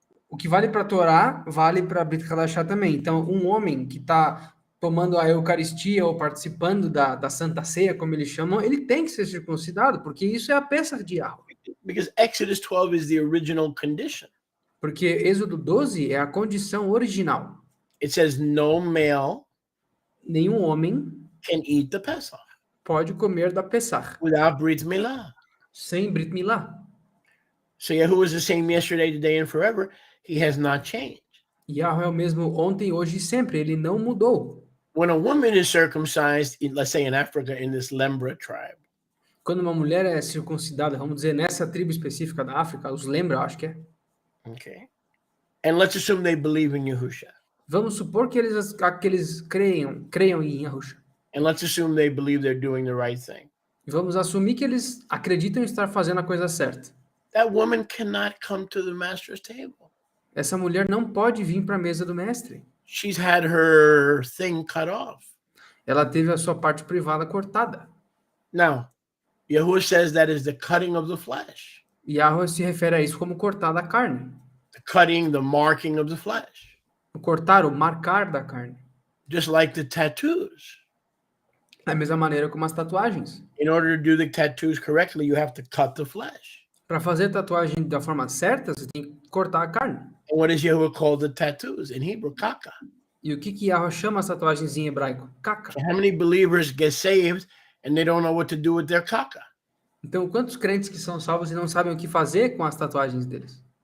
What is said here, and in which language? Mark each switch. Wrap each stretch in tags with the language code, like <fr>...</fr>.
<pt>O que vale para a Torá, vale para a Brit Hadashah também. Então, um homem que está tomando a Eucaristia ou participando da Santa Ceia, como eles chamam, ele tem que ser circuncidado, porque isso é a Pesach de Yahweh.</pt> <en>Because Exodus 12 is the original condition.</en> <pt>Porque Êxodo 12 é a condição original.</pt> <en>It says no male</en> <pt>nenhum homem</pt> <en>can eat the Pesach</en> <pt>pode comer da Pesach</pt> <en>without Brit Milah.</en> <pt>sem Brit Milá.</pt> <en>So Yahuwah is the same yesterday, today, and forever. He has not changed.</en> <pt>Yahweh é o mesmo ontem, hoje e sempre. Ele não mudou.</pt> <en>When a woman is circumcised, let's say in Africa, in this Lembra tribe.</en> <pt>Quando uma mulher é circuncidada, vamos dizer, nessa tribo específica da África, os Lembra, acho que é.</pt> <en>Okay. And let's assume they believe in Yahusha.</en> <pt>Vamos supor que eles creiam em Yahusha.</pt> <en>And let's assume they believe they're doing the right thing.</en> <pt>E vamos assumir que eles acreditam estar fazendo a coisa certa.</pt> <en>That woman cannot come to the master's table.</en> <pt>Essa mulher não pode vir para a mesa do mestre.</pt> <en>She's had her thing cut off.</en> <pt>Ela teve a sua parte privada cortada.</pt> <en>Now, Yahuwah says that is the cutting of the flesh.</en> <pt>Yahweh se refere a isso como cortar da carne.</pt> <en>The cutting, the marking of the flesh.</en> <pt>O cortar, o marcar da carne.</pt> <en>Just like the tattoos.</en> <pt>Da mesma maneira como as tatuagens.</pt> <en>In order to do the tattoos correctly, you have to cut the flesh.</en> <pt>Para fazer tatuagem da forma certa, você tem que cortar a carne.</pt> <en>And what does Yahuwah call the tattoos in Hebrew?</en> <he>Kaka.</he> <pt>E o que Yahweh chama as tatuagens em hebraico?</pt> <he>Kaka.</he> <en>So how many believers get saved and they don't know what to do with their kaka?</en> <pt>Então, quantos crentes que são salvos e não sabem o que fazer com as tatuagens deles?</pt>